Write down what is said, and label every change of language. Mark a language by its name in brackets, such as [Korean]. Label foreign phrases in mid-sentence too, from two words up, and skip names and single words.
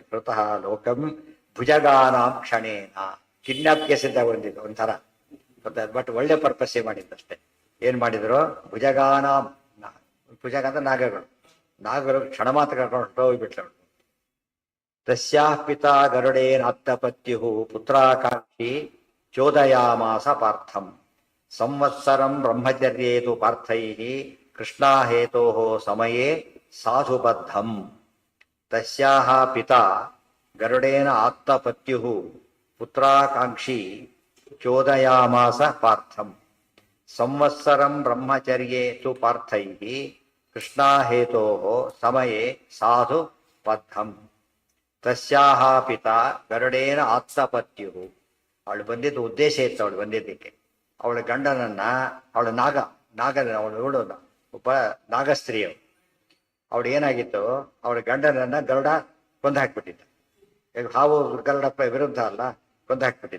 [Sanskrit] ಕೃತಃ ಲೋಕಂ ಭುಜಗಾನಾಂ ಕ್ಷಣೇನ. [Kannada] ಕಿಡ್ನಾಪ್ಗೆ ಸಿದ್ಧ ಹೊಂದಿದ್ದು ಒಂಥರ, ಬಟ್ ಒಳ್ಳೆ ಪರ್ಪಸ್ಸೇ ಮಾಡಿದ್ದಷ್ಟೇ. ಏನ್ ಮಾಡಿದ್ರು? ಭುಜಗ ಅಂದ್ರೆ ನಾಗರು ಕ್ಷಣ ಮಾತ್ರ ಕರ್ಕೊಂಡು ಹೊರಟೋಗ್ಬಿಟ್ಲು. [Sanskrit] ತಸ್ಯಾಃ ಪಿತಾ ಗರುಡೇನಾತ್ತಪತ್ಯು ಪುತ್ರಾಕಾಂಕ್ಷಿ ಚೋದಯಾಮಾಸ ಪಾರ್ಥಂ ಸಂವತ್ಸರಂ ಬ್ರಹ್ಮಚರ್ಯೇತು ಪಾರ್ಥೈಃ ಕೃಷ್ಣಾಹೇತೋಃ ಸಮಯೇ ಸಾಧುಬದ್ಧಂ. ತಸ್ಯಾಃ ಪಿತಾ ಗರುಡೇನ ಆತ್ತಪತ್ಯುಃ ಪುತ್ರಾಕಾಂಕ್ಷಿ ಚೋದಯಾಮಾಸ ಪಾರ್ಥಂ ಸಂವತ್ಸರಂ ಬ್ರಹ್ಮಚರ್ಯೇತು ಪಾರ್ಥೈಃ ಕೃಷ್ಣಾಹೇತೋಃ ಸಮಯೇ ಸಾಧು ಬದ್ಧಂ. ತಸ್ಯಾಹ ಪಿತಾ ಗರುಡೇನ ಆತ್ತಪತ್ಯು. [Kannada] ಅವಳು ಬಂದಿದ್ದು ಉದ್ದೇಶ ಇತ್ತು. ಅವಳು ಬಂದಿದ್ದಕ್ಕೆ ಅವಳ ಗಂಡನನ್ನ, ಅವಳ ಅವಳು ಒಬ್ಬ ನಾಗಸ್ತ್ರೀಯವು. ಅವಳು ಏನಾಗಿತ್ತು? ಅವಳ ಗಂಡನನ್ನ ಗರುಡ ಕೊಂದು ಹಾಕ್ಬಿಟ್ಟಿದ್ದ. ಈಗ ಹಾವು ಗರುಡ ವಿರುದ್ಧ ಅಲ್ಲ, ಕೊಂದು ಹಾಕ್ಬಿಟ್ಟಿದ್ದ.